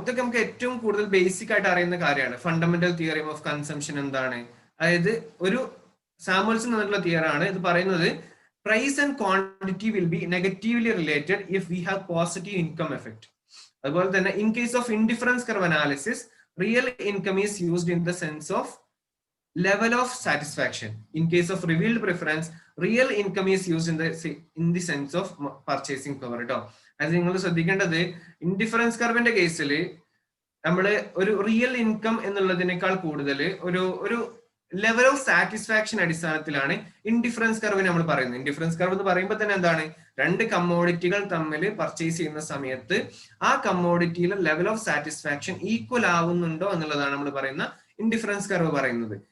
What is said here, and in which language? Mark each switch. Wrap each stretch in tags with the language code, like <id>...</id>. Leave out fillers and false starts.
<ml>ഇതൊക്കെ നമുക്ക് ഏറ്റവും കൂടുതൽ ബേസിക് ആയിട്ട് അറിയുന്ന കാര്യമാണ്. ഫണ്ടമെന്റൽ തിയറി ഓഫ് കൺസംഷൻ എന്താണ്, അതായത് ഒരു സാമുവൽസൺ എന്നുള്ള തിയറി ആണ്.</ml> <en>ഇത് പറയുന്നത് price and quantity will be negatively related if we have positive income effect.</en> <ml>അതുപോലെ തന്നെ</ml> <en>In case of indifference curve analysis real income is used in the sense of level of satisfaction. In case of revealed preference, real income is used in the sense of purchasing power ട്ടോ.</en> <ml>അത് നിങ്ങൾ ശ്രദ്ധിക്കേണ്ടത് indifference കർവിന്റെ കേസിൽ നമ്മള് ഒരു real income എന്നുള്ളതിനേക്കാൾ കൂടുതൽ ഒരു ലെവൽ ഓഫ് സാറ്റിസ്ഫാക്ഷൻ അടിസ്ഥാനത്തിലാണ് ഇൻഡിഫറൻസ് കർവിന് നമ്മൾ പറയുന്നത്. ഇൻഡിഫറൻസ് കർവ് എന്ന് പറയുമ്പോൾ തന്നെ എന്താണ്, രണ്ട് കമ്മോഡിറ്റികൾ തമ്മിൽ പർച്ചേസ് ചെയ്യുന്ന സമയത്ത് ആ കമ്മോഡിറ്റിയിലെ ലെവൽ ഓഫ് സാറ്റിസ്ഫാക്ഷൻ ഈക്വൽ ആവുന്നുണ്ടോ എന്നുള്ളതാണ് നമ്മൾ പറയുന്ന ഇൻഡിഫറൻസ് കർവ് പറയുന്നത്.</ml>